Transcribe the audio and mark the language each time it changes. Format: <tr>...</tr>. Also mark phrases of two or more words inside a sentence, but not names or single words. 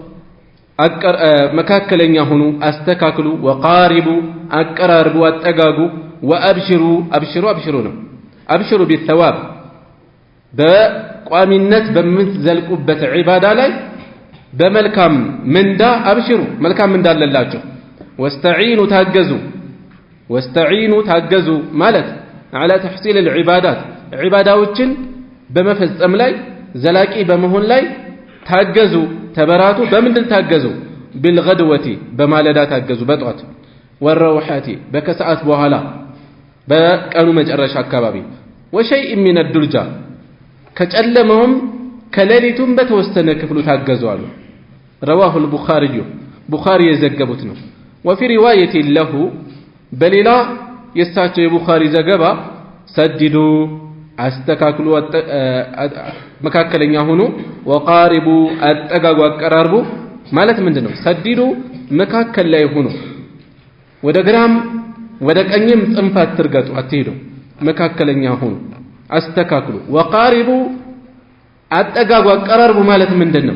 <am>መካከለኛ ሁኑ፣ አስተካክሉ፣ ወቃሪቡ አቀራርቡ፣ አጠጋጉ፣ ወአብሽሩ አብሽሩ ነው አብሽሩ ቢተዋብ በቋሚነት በምትዘልቁበት ዒባዳ ላይ በመልካም ምንዳ አብሽሩ፣ መልካም ምንዳ አለላችሁ። ወስተዒኑ ታገዙ ማለት</am> <ar>على تحصيل العبادات</ar> <am>ዒባዳዎችን በመፈጸም ላይ ዘላቂ በመሆን ላይ ታገዙ፣ ተበራቱ። በምንድን ታገዙ? بالغدوة በማለዳ ታገዙ፣ በጧት ወረውሐቲ በከሰዓት በኋላ በቀኑ መጨረሻ አካባቢ</am> <ar>وشيء من الدلجة</ar> <am>ከጨለመውም ከሌሊቱም በተወሰነ ክፍሉ ታገዙ አሉ።</am> <ar>رواه البخاري</ar> <am>ቡኻሪ የዘገቡት ነው።</am> <ar>وفي رواية له</ar> <am>በሌላ የሳቸው የቡኻሪ ዘገባ ሰድዱ አስተካክሉ፣ መካከለኛ ሁኑ፣ ወቃሪቡ አጠጋጉ፣ አቀራርቡ ማለት ምንድነው? ሰድዱ መካከል ላይ ሁኑ፣ ወደ ግራም ወደ ቀኝም ጽንፍ አትርገጡ፣ አትሄዱ፣ መካከለኛ ሁኑ፣ አስተካክሉ። ወቃሪቡ አጠጋጉ፣ አቀራርቡ ማለት ምንድነው?</am>